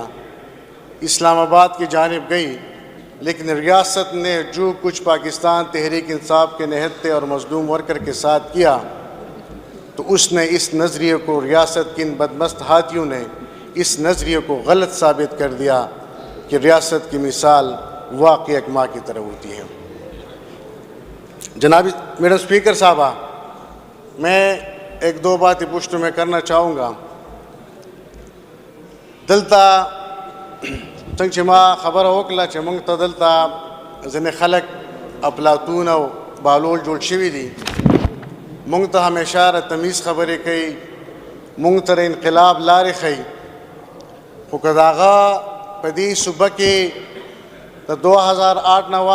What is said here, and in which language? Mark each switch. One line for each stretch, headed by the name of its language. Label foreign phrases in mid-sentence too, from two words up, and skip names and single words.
Urdu: اسلام آباد کی جانب گئی، لیکن ریاست نے جو کچھ پاکستان تحریک انصاف کے نہتے اور مظلوم ورکر کے ساتھ کیا، تو اس نے اس نظریے کو، ریاست کے ان بدمست ہاتھیوں نے اس نظریے کو غلط ثابت کر دیا کہ ریاست کی مثال واقعی ایک ماں کی طرح ہوتی ہے۔ جناب میڈم اسپیکر صاحبہ، میں ایک دو باتیں پشت میں کرنا چاہوں گا۔
Pashto: دلتا څنګه چې ما خبره وکړه چې موږ ته دلته ځینې خلک افلاطون او بالول جوړ شوي دي، موږ ته همیشه تمیز خبرې کوي، موږ ته انقلاب لارې ښیي، خو که د هغه په دې صوبه کې د 2008 نه